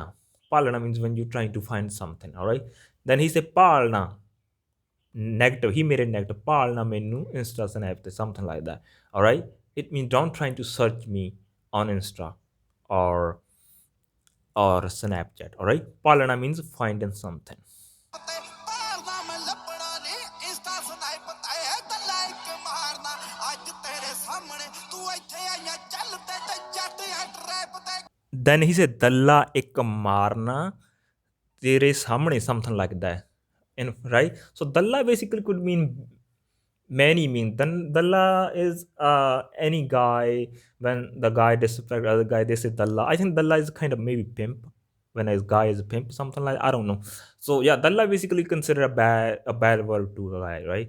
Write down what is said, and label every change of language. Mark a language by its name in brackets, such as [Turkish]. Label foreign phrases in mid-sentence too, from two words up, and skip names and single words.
[English] Palana means when you're trying to find something, all right? Then he said palna, negative. He made it negative. [Punjabi] Palna menu Insta snap, [English] something like that. All right. It means don't try to search me on Insta or Snapchat. All right. Palna means finding something. [Punjabi] ਪਾਲਦਾ ਮੈਂ ਲੱਭਣਾ ਨਹੀਂ ਇੰਸਟਾ ਸਨਾਈਪ ਤੇ ਲਾਈਕ ਮਾਰਨਾ ਅੱਜ ਤੇਰੇ ਸਾਹਮਣੇ ਤੂੰ ਇੱਥੇ ਆਈਆਂ ਚੱਲ ਤੇ ਜੱਟ ਆ ਟਰੈਪ ਤੇ [English] Then he said [Punjabi] ਦੱਲਾ ਇੱਕ ਮਾਰਨਾ ਤੇਰੇ ਸਾਹਮਣੇ, [English] something like that. And right. So dalla basically could mean many mean. Then dalla is any guy. When the guy disrespect other guy, they say dalla. I think dalla is kind of maybe pimp. When a guy is a pimp, something like, I don't know. So yeah, dalla basically consider a bad word to a guy, right?